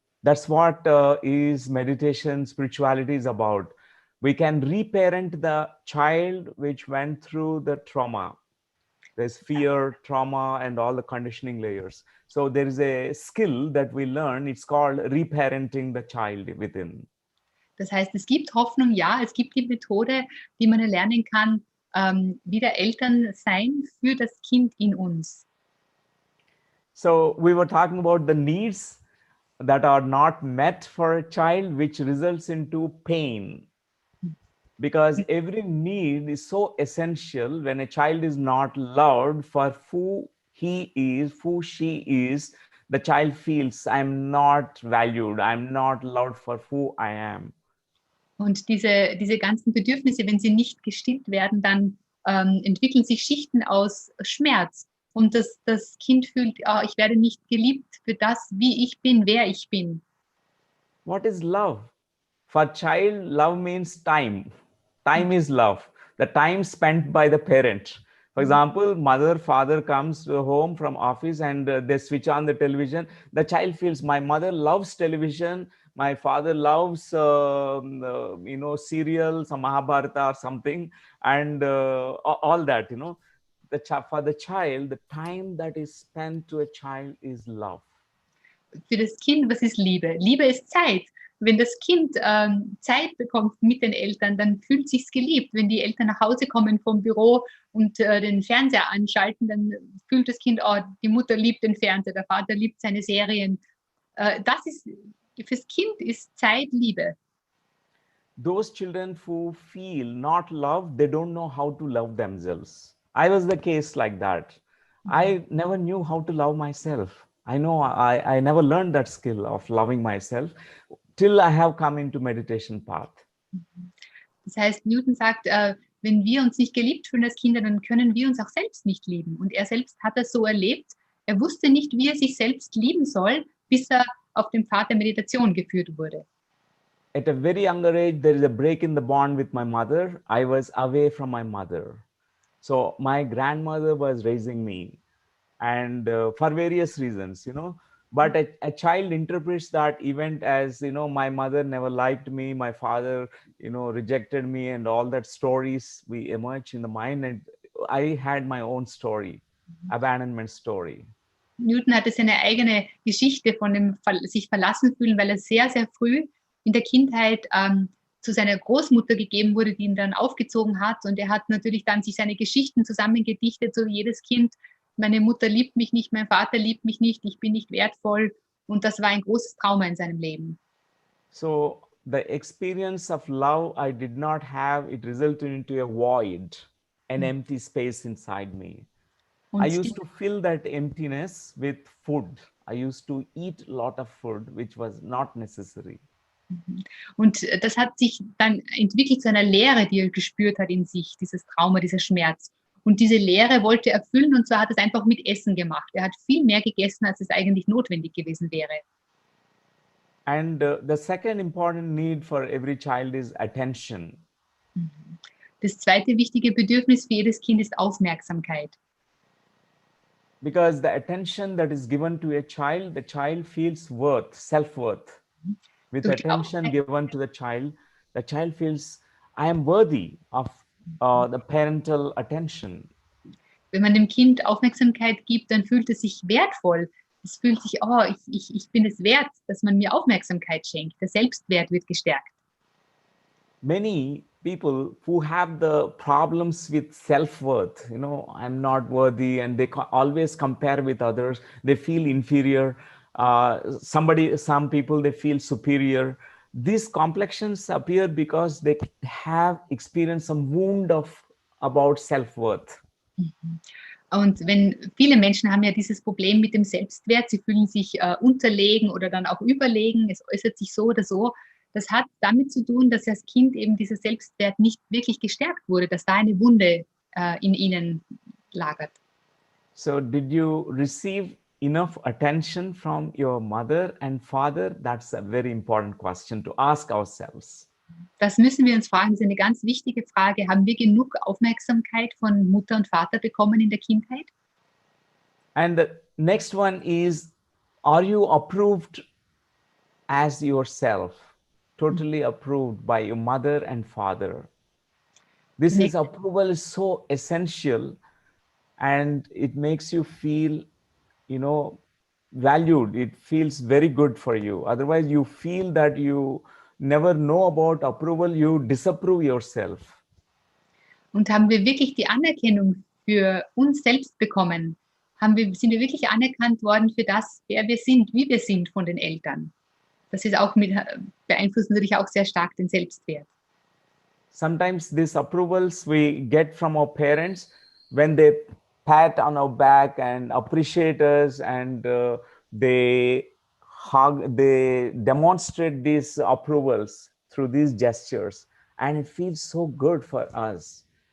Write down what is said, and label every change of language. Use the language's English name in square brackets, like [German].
[English] That's what is meditation, spirituality is about. We can reparent the child which went through the trauma. There's fear, trauma, and all the conditioning layers. So there is a skill that we learn. It's called reparenting the child within. [German] Das heißt, es gibt Hoffnung, ja, es gibt die Methode, wie man erlernen kann, wieder Eltern sein für das Kind in uns. [English] So we were talking about the needs that are not met for a child, which results into pain. Because every need is so essential. When a child is not loved for who he is, who she is, the child feels, I'm not valued, I'm not loved for who I am. [German] Und diese ganzen Bedürfnisse, wenn sie nicht gestillt werden, dann entwickeln sich Schichten aus Schmerz. Und das Kind fühlt, oh, ich werde nicht geliebt für das, wie ich bin, wer ich bin. [English] What is love? For child, love means time. Time is love. The time spent by the parent. For example, mother, father comes home from office and they switch on the television. The child feels, my mother loves television. My father loves, serial, some Mahabharata or something, and all that, for the child, the time that is spent to a child is love. [German] Für das Kind, was ist Liebe? Liebe ist Zeit. Wenn das Kind Zeit bekommt mit den Eltern, dann fühlt es sich geliebt. Wenn die Eltern nach Hause kommen vom Büro und den Fernseher anschalten, dann fühlt das Kind, oh, die Mutter liebt den Fernseher, der Vater liebt seine Serien. Fürs Kind ist Zeit Liebe. [English] Those children who feel not loved, they don't know how to love themselves. I was the case like that. I never knew how to love myself. I know I never learned that skill of loving myself till I have come into meditation path. [German] Das heißt, Newton sagt, wenn wir uns nicht geliebt fühlen als Kinder, dann können wir uns auch selbst nicht lieben. Und er selbst hat das so erlebt. Er wusste nicht, wie er sich selbst lieben soll, bis er auf dem Pfad der Meditation geführt wurde. [English] At a very younger age, there is a break in the bond with my mother. I was away from my mother. So my grandmother was raising me, and for various reasons, but a child interprets that event as, my mother never liked me, my father, rejected me, and all that stories we emerge in the mind. And I had my own story, abandonment story. [German] Newton hatte seine eigene Geschichte von dem sich verlassen fühlen, weil er sehr, sehr früh in der Kindheit zu seiner Großmutter gegeben wurde, die ihn dann aufgezogen hat. Und er hat natürlich dann sich seine Geschichten zusammengedichtet, so wie jedes Kind. Meine Mutter liebt mich nicht, mein Vater liebt mich nicht, ich bin nicht wertvoll. Und das war ein großes Trauma in seinem Leben. [English] So the experience of love I did not have, it resulted into a void, an empty space inside me. [German] Und [English] I used to fill that emptiness with food. I used to eat a lot of food, which was not necessary. [German] Und das hat sich dann entwickelt zu einer Leere, die er gespürt hat in sich, dieses Trauma, dieser Schmerz. Und diese Leere wollte er füllen und zwar hat es einfach mit Essen gemacht. Er hat viel mehr gegessen, als es eigentlich notwendig gewesen wäre. [English] And the second important need for every child is attention. [German] Das zweite wichtige Bedürfnis für jedes Kind ist Aufmerksamkeit. [English] Because the attention that is given to a child, the child feels worth, self-worth. With [German] Durch die [English] attention given to the child feels, I am worthy of the parental attention. [German] Wenn man dem Kind Aufmerksamkeit gibt, dann fühlt es sich wertvoll. Es fühlt sich, oh, ich bin es wert, dass man mir Aufmerksamkeit schenkt. Der Selbstwert wird gestärkt. [English] Many people who have the problems with self-worth, you know, I'm not worthy, and they always compare with others. They feel inferior. Some people, they feel superior. These complexions appear because they have experienced some wound about self-worth. [German] Und wenn viele Menschen haben ja dieses Problem mit dem Selbstwert, sie fühlen sich unterlegen oder dann auch überlegen, es äußert sich so oder so. Das hat damit zu tun, dass als Kind eben dieser Selbstwert nicht wirklich gestärkt wurde, dass da eine Wunde in ihnen lagert. [English] So did you receive enough attention from your mother and father? That's a very important question to ask ourselves. [German] Das müssen wir uns fragen, das ist eine ganz wichtige Frage. Haben wir genug Aufmerksamkeit von Mutter und Vater bekommen in der Kindheit? [English] And the next one is, are you approved as yourself? Totally approved by your mother and father. This is approval is so essential, and it makes you feel, you know, valued. It feels very good for you. Otherwise, you feel that you never know about approval, you disapprove yourself. [German] Und haben wir wirklich die Anerkennung für uns selbst bekommen? Sind wir wirklich anerkannt worden für das, wer wir sind, wie wir sind von den Eltern? Das ist auch beeinflusst natürlich auch sehr stark den Selbstwert. [English] Sometimes these approvals we get from our parents when they pat on our back and appreciate us, and they demonstrate these approvals through these gestures, and it feels so good for us.